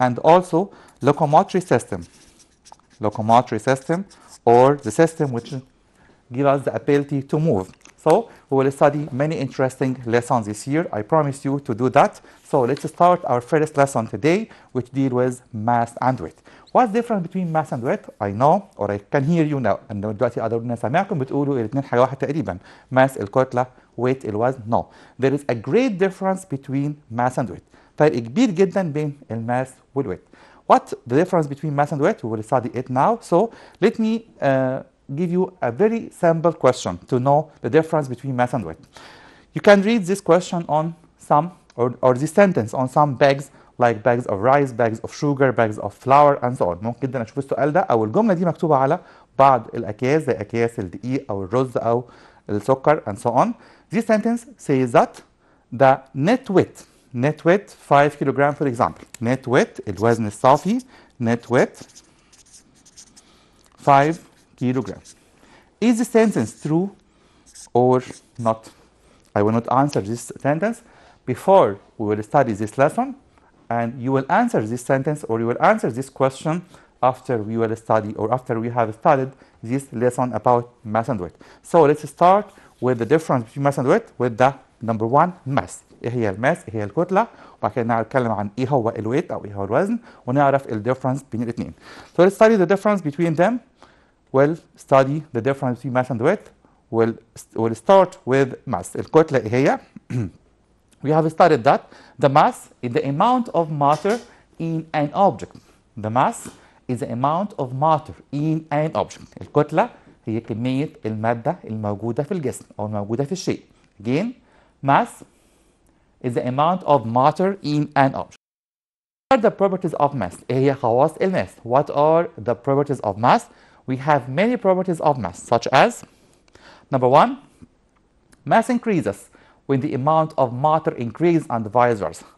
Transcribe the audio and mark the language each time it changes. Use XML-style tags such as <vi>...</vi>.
<en>And also locomotory system, or the system which give us the ability to move. So we will study many interesting lessons this year. I promise you to do that. So let's start our first lesson today, which deal with mass and weight. What's the difference between mass and weight? I know, or I can hear you now.</en> <ar>And دلوقتي أقدر إن أسمعكم بتقولوا الاثنين حاجة واحدة تقريبا.</ar> <en>Mass الكتلة, weight الوزن. No, there is a great difference between mass and weight.</en> <ar>فرق كبير جدا بين الماس والويت.</ar> <en>What the difference between mass and weight? We will study it now. So let me give you a very simple question to know the difference between mass and weight. You can read this question on some, or this sentence on some bags, like bags of rice, bags of sugar, bags of flour, and so on.</en> <ar>ممكن جدا اشوف السؤال ده او الجمله دي مكتوبه على بعض الاكياس زي اكياس الدقيق او الرز او السكر</ar> <en>and so on. This sentence says that the net weight 5 kilogram for example. Net weight</en> <ar>الوزن الصافي,</ar> <en>net weight 5 kilogram. Is the sentence true or not? I will not answer this sentence before we will study this lesson, and you will answer this sentence, or you will answer this question after we will study, or after we have studied this lesson about mass and weight. So let's start with the difference between mass and weight with the number 1, mass.</en> <ar>ايه هي الماس؟ ايه هي الكتلة؟ وبعد كده نتكلم عن ايه هو الويت او ايه هو الوزن، ونعرف الديفرنس بين الاثنين.</ar> <en>So let's study the difference between them. We'll study the difference between mass and weight. We'll start with mass.</en> <ar>الكتلة ايه هي؟</ar> <en>We have studied that the mass is the amount of matter in an object. The mass is the amount of matter in an object.</en> <ar>الكتلة هي كمية المادة الموجودة في الجسم أو الموجودة في الشيء.</ar> <en>Again, mass is the amount of matter in an object. What are the properties of mass?</en> <ar>إيه هي خواص الماس?</ar> <en>What are the properties of mass? We have many properties of mass, such as number 1, mass increases when the amount of matter increases, and vice versa.</en>